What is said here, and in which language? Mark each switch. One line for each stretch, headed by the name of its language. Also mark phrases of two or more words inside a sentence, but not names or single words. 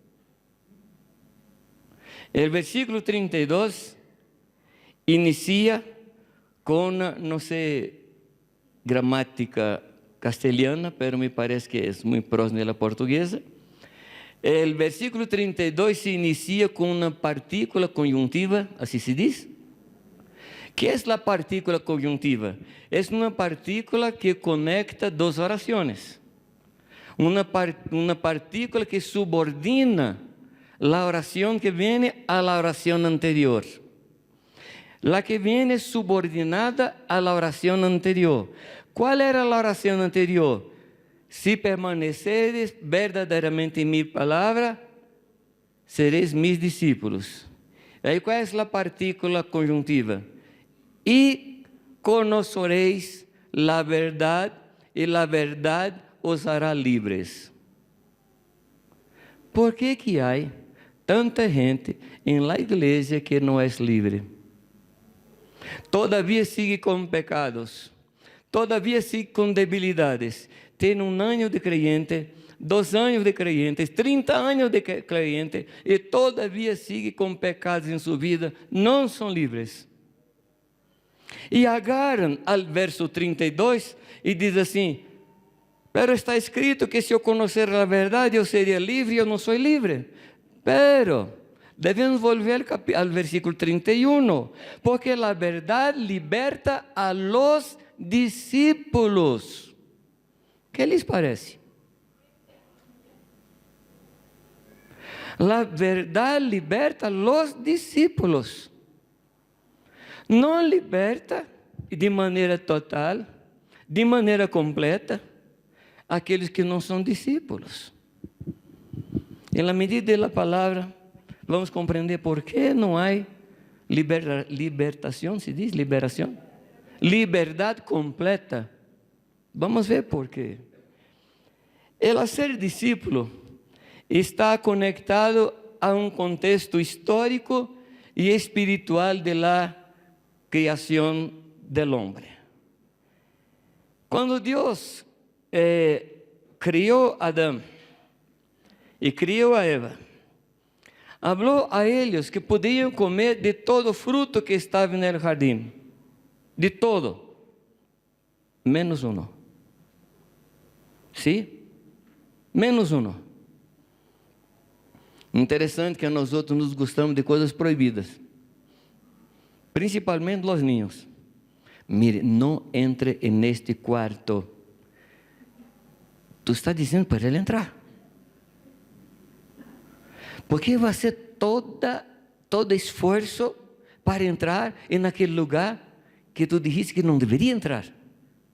Portuguese: O versículo 32 inicia com, não sei, gramática castelhana, mas me parece que é muito próximo da portuguesa. O versículo 32 se inicia com uma partícula conjuntiva, assim se diz.
Spanish: ¿Qué es la partícula conjuntiva? Es una partícula que conecta dos oraciones. Una partícula que subordina la oración que viene a la oración anterior. La que viene subordinada a la oración anterior. ¿Cuál era la oración anterior? Si permaneceres verdaderamente en mi palabra, seréis mis discípulos.
Portuguese: Aí qual é a partícula conjuntiva?
Spanish: E conoceréis la verdad, e la verdad os hará libres.
Portuguese: ¿Por que que há tanta gente em la igreja que não é livre?
Spanish: Todavia sigue com pecados, todavia sigue com debilidades.
Portuguese: Tem ano de creyente, 2 anos de creyentes, 30 anos de creyente, e todavia sigue com pecados em sua vida, não são livres. E agarram ao verso 32 e diz assim: pero está escrito que se eu conhecer a verdade eu seria livre, e eu não sou livre. Pero devemos volver ao versículo 31, porque a verdade liberta
Spanish: a los discípulos. ¿Qué les parece? La verdad liberta a los discípulos.
Portuguese: Não liberta de maneira total, de maneira completa, aqueles que não são discípulos. E na medida da palavra, vamos compreender por que não há libertação, se diz liberação? Liberdade completa. Vamos ver por quê.
Spanish: El ser
Portuguese: discípulo está conectado a um contexto histórico e espiritual de la criação
Spanish: del hombre.
Portuguese: Quando Deus criou Adão e criou a Eva, falou a eles que podiam comer de todo fruto que estava no jardim, de todo, menos um. Sim? Menos um. Interessante que nós outros nos gostamos de coisas proibidas. Principalmente os niños. Mire, não entre neste quarto. Tu está dizendo para ele entrar. Porque vai ser todo esforço para entrar naquele lugar que
Spanish: tu dijiste
Portuguese: que não deveria entrar.